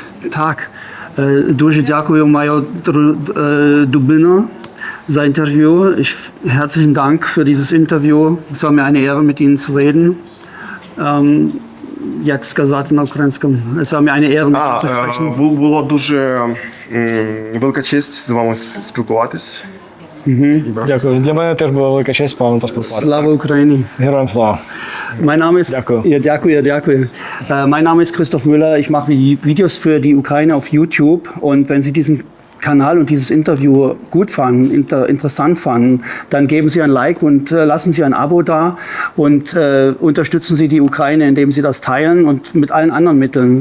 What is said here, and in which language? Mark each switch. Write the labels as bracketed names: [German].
[Ukrainian] Так, дуже дякую, майор Dubina, за Interview. [German] Herzlichen Dank für dieses Interview. Es war mir eine Ehre, mit Ihnen zu reden. [Ukrainian] Як сказати на українському? [German] Es war mir eine Ehre, mit Ihnen zu sprechen. [Ukrainian] Було дуже велика честь з вами спілкуватись. Дякую. Для мене теж була велика честь з вами поспілкуватися. Слава Україні! Героям слава! [German] Mein Name ist, Danke. Mein Name ist Christoph Müller. Ich mache Videos für die Ukraine auf YouTube. Und wenn Sie diesen Kanal und dieses Interview gut fanden, interessant fanden, dann geben Sie ein Like und lassen Sie ein Abo da und unterstützen Sie die Ukraine, indem Sie das teilen und mit allen anderen Mitteln.